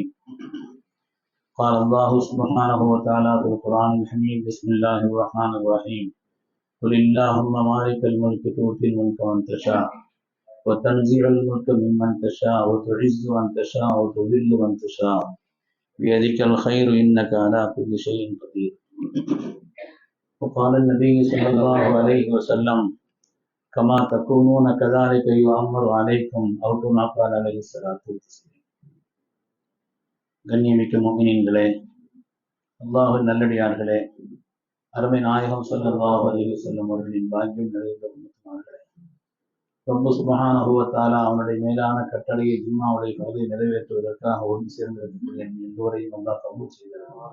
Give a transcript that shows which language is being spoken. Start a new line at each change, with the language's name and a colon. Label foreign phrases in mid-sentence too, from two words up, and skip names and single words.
Arabic: قال الله سبحانه وتعالى في القرآن الحميد بسم الله الرحمن الرحيم قل اللهم مالك الملك تؤتي الملك من تشاء وتنزع الملك ممن تشاء وتعز من تشاء وتذل من تشاء بيدك الخير إنك على كل شيء قدير. وقال النبي صلى الله عليه وسلم كما تكونون كذلك يؤمر عليكم أو كما قال عليه الصلاة والسلام.
Tamil: கண்ணியமிக்க முஃமினீன்களே, அல்லாஹ்வின் நல்லடியார்களே, அருமை நாயகம்
Arabic: صلى الله عليه وسلم
Tamil: அவர்களின் பாக்கியம் நிறைந்த உம்மத்தினர்களே, ரப்பு
Arabic: سبحانه وتعالى
Tamil: அவனுடைய மேலான கட்டளையை ஜும்மாவுடைய பகுதியை நிறைவேற்றுவதற்காக ஒன்று சேர்ந்திருக்கக்கூடிய எல்லோரையும் அல்லாஹ் கபூல் செய்கிறார்.